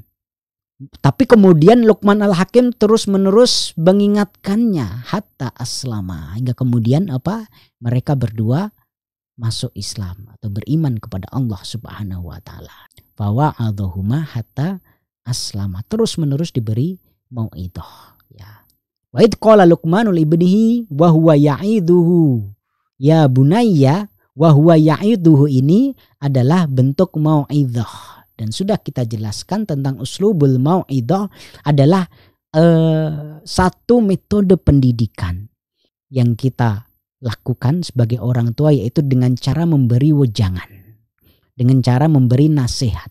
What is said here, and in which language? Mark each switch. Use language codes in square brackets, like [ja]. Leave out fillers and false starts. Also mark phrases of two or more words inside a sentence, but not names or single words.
[id] Tapi kemudian Luqman Al-Hakim terus-menerus mengingatkannya [ar] حتى أسلما, [id] hingga kemudian mereka berdua masuk Islam atau beriman kepada Allah [ar] سبحانه وتعالى. فوعظهما حتى أسلما, [id] terus-menerus diberi mau'idhah. [ar] وإذ قال لقمان لابنه وهو يعظه يا بني وهو يعظه [id] ini adalah bentuk mau'idhah. Dan sudah kita jelaskan tentang [ar] أسلوب الموعظة [id] adalah satu metode pendidikan yang kita lakukan sebagai orang tua, yaitu dengan cara memberi wejangan, dengan cara memberi nasihat.